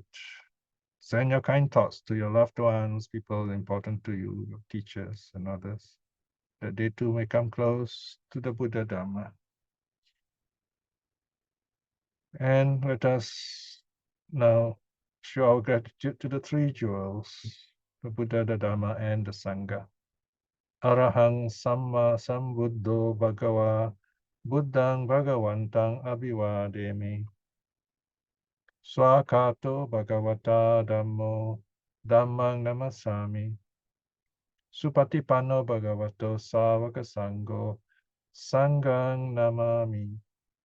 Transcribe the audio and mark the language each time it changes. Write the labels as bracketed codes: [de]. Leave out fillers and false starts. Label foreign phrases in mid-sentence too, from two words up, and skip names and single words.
[en] Send your kind thoughts to your loved ones, people important to you, your teachers and others, that they too may come close to the Buddha Dhamma. And let us now show our gratitude to the 3 jewels, the Buddha, the Dhamma, and the Sangha. [pi] Arahang Samma Sambuddho Bhagava Buddhang Bhagavantang Abhivademi. Swakato Bhagavata Dhammo Dhammang Namasami. Supatipanno Bhagavato Sāvaka Sangho Sanghang Namami.